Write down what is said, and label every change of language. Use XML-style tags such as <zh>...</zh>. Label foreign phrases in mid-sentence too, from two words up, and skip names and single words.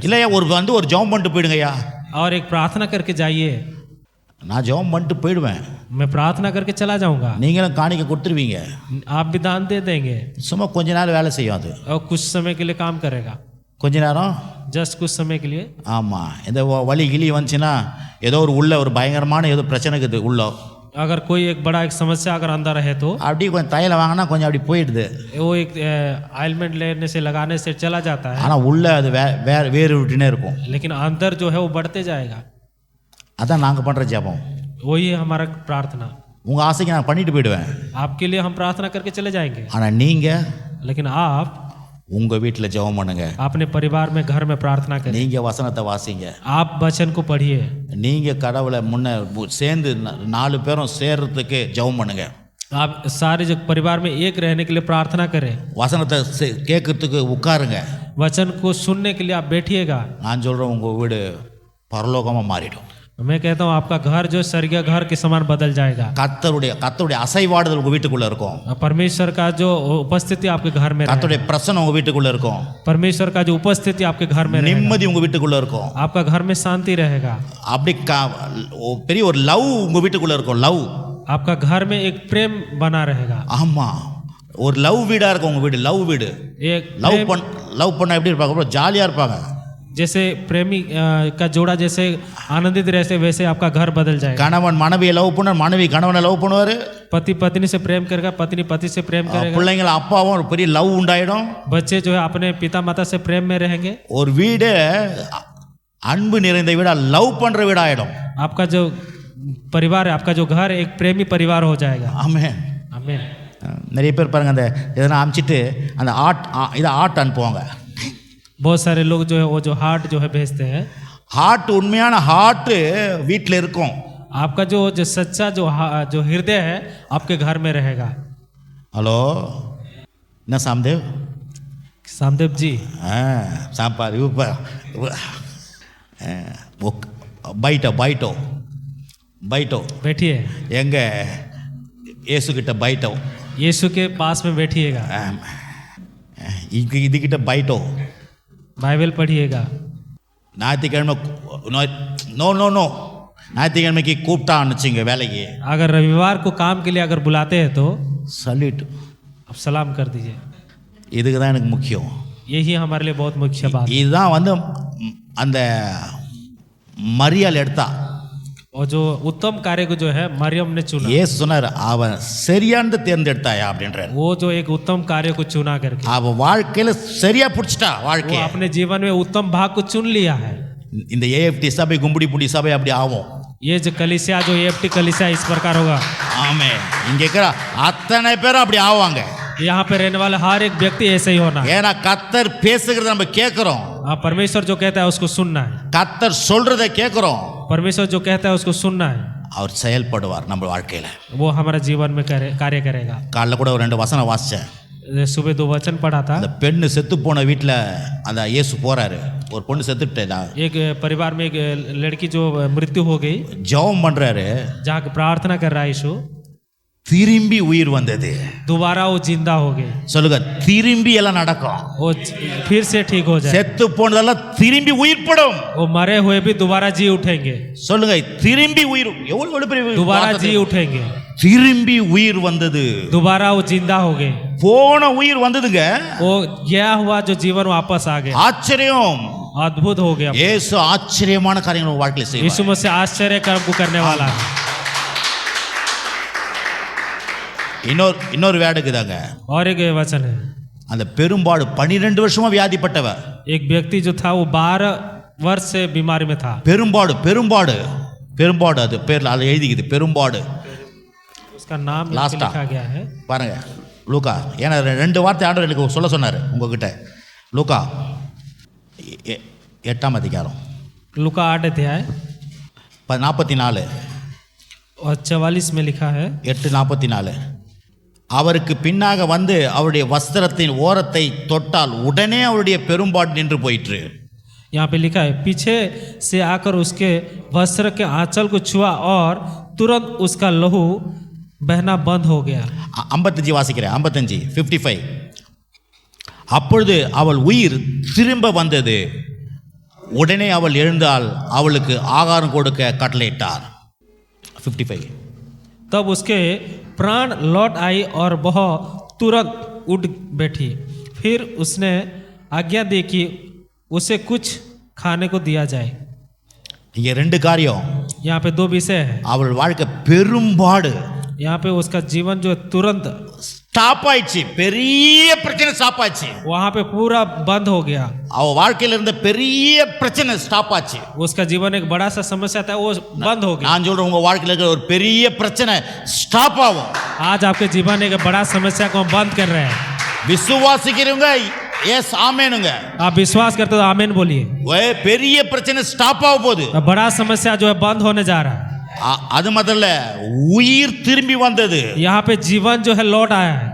<ta>இல்லையா ஒரு ஜெபம் பண்ணிட்டு போயிடுங்கய்யா.</ta> <hi>और एक प्रार्थना करके जाइए।</hi> <ta>நான் ஜெபம் பண்ணிட்டு போயிடுவேன்,</ta> <hi>मैं प्रार्थना करके चला जाऊंगा,</hi> <ta>நீங்களும் காணிக்க கொடுத்துருவீங்க.</ta> <hi>आप भी दान दे देंगे,</hi> <ta>சும்மா கொஞ்ச நேரம் வேலை செய்யும் அது,</ta> <hi>और कुछ समय के लिए काम करेगा,</hi> <ta>கொஞ்ச நேரம்.</ta> <hi>जस्ट कुछ समय के लिए।</hi> <ta>ஆமாம், இந்த வலி கிளி வந்துச்சுன்னா ஏதோ ஒரு உள்ள ஒரு பயங்கரமான ஏதோ பிரச்சனை இருக்குது உள்ள,</ta> <hi>अगर कोई एक बड़ा एक समस्या अगर अंदर है तो</hi> <ta>அப்படியே கொஞ்சம் தைலம் வாங்கினா கொஞ்சம் அப்படி போயிடுது.</ta> <hi>वो एक ऑइलमेंट लेने से लगाने से चला जाता है,</hi> <ta>ஆனால் உள்ள அது வேறு விட்டுனே இருக்கும்.</ta> <hi>लेकिन अंदर जो है वो बढ़ते जाएगा।</hi> <ta>அதான் நாங்கள் பண்ணுற ஜெபம்.</ta> <hi>वही है हमारा प्रार्थना।</hi> <ta>உங்கள் ஆசைக்கு நான் பண்ணிட்டு போயிடுவேன்,</ta> <hi>आपके लिए हम प्रार्थना करके चले जाएंगे,</hi> <ta>ஆனால் நீங்கள்</ta> <hi>लेकिन आप</hi> <ta>உங்கள் வீட்டில் ஜெபம் பண்ணுங்க,</ta> <hi>अपने परिवार में घर में प्रार्थना करें,</hi> <ta>நீங்கள் வசனத்தை வாசிங்க,</ta> <hi>आप वचन को पढ़िए,</hi> <ta>நீங்கள் கடவுளை முன்ன சேர்ந்து 4 பேரும் சேர்றதுக்கு ஜெபம் பண்ணுங்க,</ta> <hi>आप सारे जो परिवार में एक रहने के लिए प्रार्थना करें,</hi> <ta>வசனத்தை கேட்கறதுக்கு உட்காருங்க.</ta> <hi>वचन को सुनने के लिए आप बैठिएगा।</hi> <ta>நான் சொல்கிறேன் உங்கள் வீடு பரலோகமாக மாறிடும்.</ta> <hi>मैं कहता हूँ आपका घर जो स्वर्गीय घर के समान बदल जाएगा।</hi> <ta>கர்த்தருடைய அசைவாடுதல் உங்கள் வீட்டுக்குள்ளே இருக்கும்.</ta> <hi>परमेश्वर का जो उपस्थिति आपके घर में रहेगा,</hi> <ta>கர்த்தருடைய பிரசன்னம் உங்கள் வீட்டுக்குள்ளே இருக்கும்.</ta> <hi>परमेश्वर का जो उपस्थिति आपके घर में रहेगा,</hi> <ta>நிம்மதி உங்கள் வீட்டுக்குள்ளே இருக்கும்.</ta> <hi>आपका घर में शांति रहेगा,</hi> <ta>அப்படி பெரிய ஒரு லவ் உங்கள் வீட்டுக்குள்ளே இருக்கும். லவ்,</ta> <hi>आपका घर में एक प्रेम बना रहेगा।</hi> <ta>ஆமாம், ஒரு லவ் வீடாக இருக்கும் உங்கள் வீடு. லவ் வீடு,</ta> <hi>एक</hi> <ta>லவ் பண்ண எப்படி இருப்பாங்க, ஜாலியாக இருப்பாங்க.</ta> <hi>जैसे प्रेमी का जोड़ा जैसे आनंदित रहते वैसे आपका घर बदल जाएगा।</hi> <ta>கணவன் மனைவியை லவ் பண்ணுவார், மனைவி கணவனை லவ் பண்ணுவார்,</ta> <hi>पति पत्नी से प्रेम करेगा, पत्नी पति से प्रेम करेगा,</hi> <ta>பிள்ளைங்கள் அப்பாவும் ஒரு பெரிய லவ் உண்டாயிடும்,</ta> <hi>बच्चे जो है अपने पिता माता से प्रेम में रहेंगे,</hi> <ta>ஒரு வீடு அன்பு நிறைந்த வீடா லவ் பண்ற வீடாயிடும்.</ta> <hi>आपका जो परिवार है, आपका जो घर है, एक प्रेमी परिवार हो जाएगा।</hi> <ta>ஆமென்.</ta> <hi>आमीन।</hi> <ta>நிறைய பேர் பாருங்க அந்த எதனா அமிச்சிட்டு அந்த இதை ஆட் அனுப்புவாங்க.</ta> <hi>बहुत सारे लोग जो है वो जो हार्ट जो है भेजते हैं।</hi> <ta>ஹார்ட் உண்மையான ஹார்ட் வீட்டில் இருக்கும்.</ta> <hi>आपका जो जो सच्चा जो हृदय है आपके घर में रहेगा।</hi> <ta>ஹலோ என்ன சாம்தேவ்?</ta> <hi>सामदेव जी</hi> <ta>சாப்பாடு</ta> <hi>बैठो बैठो बैठो बैठिए,</hi> <ta>எங்க ஏசுகிட்ட பைட்டோ,</ta> <hi>यीशु के पास में बैठिएगा,</hi> <ta>இதுகிட்ட பைட்டோ,</ta> <hi>बाइबल पढ़िएगा।</hi> <ta>ஞாயிற்றுக்கிழமை</ta> <en>no no no</en> <ta>ஞாயிற்றுக்கிழமைக்கு கூப்பிட்டான்னு வச்சுங்க வேலைக்கு,</ta> <hi>अगर रविवार को काम के लिए अगर बुलाते हैं तो</hi> <ta>சல்யூட்.</ta> <hi>आप सलाम कर दीजिए।</hi> <ta>இதுக்கு தான் எனக்கு முக்கியம்.</ta> <hi>यही हमारे लिए बहुत मुख्य बात है।</hi> <ta>இதுதான் வந்து அந்த மரியாள் எடுத்தா</ta> <hi>और जो उत्तम कार्य को जो है मरियम ने चुना,</hi> <ta>ஏசு சொன்னார் அவன் சரியானது தேர்ந்தெடுத்தாயா அப்படின்றார்.</ta> <hi>वो जो एक उत्तम कार्य को चुना करके</hi> <ta>அவன் வாழ்க்கையில சரியா பிடிச்சிட்டா</ta> <hi>वो</hi> <ta>வாழ்க்கைய.</ta> <hi>अपने जीवन में उत्तम भाग को चुन लिया है।</hi> <ta>இந்த ஏஎஃப்டி சபை கும்படி புடி சபை அப்படி ஆகும்.</ta> <hi>ये जो कलीसिया जो एफटी कलीसिया इस प्रकार होगा।</hi> <ta>ஆமே இங்க இருக்கிற அத்தனை பேரும் அப்படி ஆவாங்க.</ta> <hi>यहाँ पे रहने वाले हर एक व्यक्ति ऐसे ही होना है।</hi> <ta>ஏன்னா கத்தர் பேசுகிறத நம்ம கேட்கிறோம்,</ta> <hi>परमेश्वर जो कहता है उसको सुनना है,</hi> <ta>கத்தர் சொல்றதை கேட்கிறோம்,</ta> <hi>परमेश्वर जो कहता है उसको सुनना है,</hi> <ta>அவர் செயல்படுவார் நம்ம வாழ்க்கையில.</ta> <hi>वो हमारे जीवन में कार्य करेगा।</hi> <ta>காலைல கூட ஒரு 2 வசனம் வாசிச்சேன்.</ta> <hi>सुबह 2 वचन पढ़ा था।</hi> <ta>அந்த பெண்ணு செத்து போன வீட்டில் அந்த இயேசு போறாரு, ஒரு பொண்ணு செத்துட்டா,</ta> <hi>एक परिवार में एक लड़की जो मृत्यु हो गई,</hi> <ta>ஜெபம் பண்றாரு,</ta> <hi>जहाँ प्रार्थना कर रहा है यीशु,</hi> <ta>திரும்பி உயிர் வந்தது.</ta> <hi>दोबारा वो जिंदा हो गई।</hi> <ta>சொல்லுங்க திரும்பி எல்லாம் நடக்கும்.</ta> <hi>वो फिर से ठीक हो जाए।</hi> <ta>செத்து போனதெல்லாம் திரும்பி உயிர்ப்படும்.</ta> <hi>वो मरे हुए भी दोबारा जी उठेंगे।</hi> <ta>சொல்லுங்க திரும்பி உயிர் எவ்வளவு பெரிய</ta> <hi>दोबारा</hi> <ta>வார்த்தை.</ta> <hi>जी उठेंगे।</hi> <ta>திரும்பி உயிர் வந்தது.</ta> <hi>दोबारा वो जिंदा हो गए।</hi> <ta>போன உயிர் வந்ததுங்க.</ta> <hi>वो गया हुआ जो जीवन वापस आ गया।</hi> <ta>ஆச்சரியம்.</ta> <hi>अद्भुत हो गया।</hi> <ta>இயேசு ஆச்சரியமான காரியங்களை உங்க வாழ்க்கையில செய்வார்.</ta> <hi>यीशु मसीह आश्चर्य कर्म को करने वाला है।</hi> <ta>இன்னொரு வேடுக்கு தாங்க.</ta> <hi>और एक वचन है,</hi> <ta>அந்த பெரும்பாடு 12 வருஷமா வியாதிப்பட்டவ.</ta> <hi>एक व्यक्ति जो था वो 12 वर्ष से बीमारी में था।</hi> <ta>பெரும்பாடு பெரும்பாடு பெரும்பாடு அது பேர்ல அது எழுதிக்குது பெரும்பாடு.</ta> <hi>उसका नाम Last लिखा गया है।</hi> <ta>பாருங்க லூக்கா, ஏன்னா 2 வார்த்தை ஆண்டவர் எனக்கு சொல்ல சொன்னார் உங்ககிட்ட. லூக்கா 8ஆம் அதிகாரம்</ta> <hi>लूका 8 अध्याय 44 और 44 में लिखा है,</hi> <ta>8:44 அவருக்கு பின்னாக வந்து அவருடைய வஸ்திரத்தின் ஓரத்தை தொட்டால் உடனே அவருடைய பெரும்பாடு நின்று போயிற்று.</ta> <hi>यहाँ पे लिखा है, पीछे से आकर उसके वस्त्र के आंचल को छुआ और तुरंत उसका लहू बहना बंद हो गया।</hi> <ta>55 வாசிக்கிறேன். 55 அப்பொழுது அவள் உயிர் திரும்ப வந்தது. உடனே அவள் எழுந்தால் அவளுக்கு ஆகாரம் கொடுக்க கட்டளையிட்டார்.</ta> <hi>55 तब उसके प्राण लौट आई और वह तुरंत उठ बैठी। फिर उसने आज्ञा दी कि उसे कुछ खाने को दिया जाए।</hi> <ta>இங்கே 2 காரியம்.</ta> <hi>यहाँ पे 2 विषय है।</hi> <ta>அவள் வாழ்க்கை பெரும்பாடு</ta> <hi>यहाँ पे उसका जीवन जो है तुरंत</hi> <ta>ஸ்டாப் ஆயிடுச்சு. பெரிய பிரச்சனை ஸ்டாப் ஆச்சு.</ta> <hi>वहाँ पे पूरा बंद हो गया।</hi> <ta>அவ வாழ்க்கையில இருந்த பெரிய பிரச்சனை ஸ்டாப் ஆச்சு.</ta> <hi>उसका जीवन एक बड़ा सा समस्या था, वो बंद हो गया।</hi> <ta>நான் சொல்றேன் உங்க வாழ்க்கையில இருக்கிற ஒரு பெரிய பிரச்சனை ஸ்டாப் ஆகும்.</ta> <hi>आज आपके जीवन एक बड़ा समस्या को हम बंद कर रहे हैं।</hi> <ta>விசுவாசிக்கிறவங்க எஸ் ஆமெனுங்க.</ta> <hi>आप विश्वास करते हो तो आमीन बोलिए।</hi> <ta>பெரிய பிரச்சனை ஸ்டாப் ஆக போகுது.</ta> <hi>बड़ा समस्या जो है बंद होने जा रहा है।</hi> <ta>அது முதல்ல உயிர் திரும்பி வந்தது.</ta> <hi>यहाँ पे जीवन जो है लौट आया है।</hi>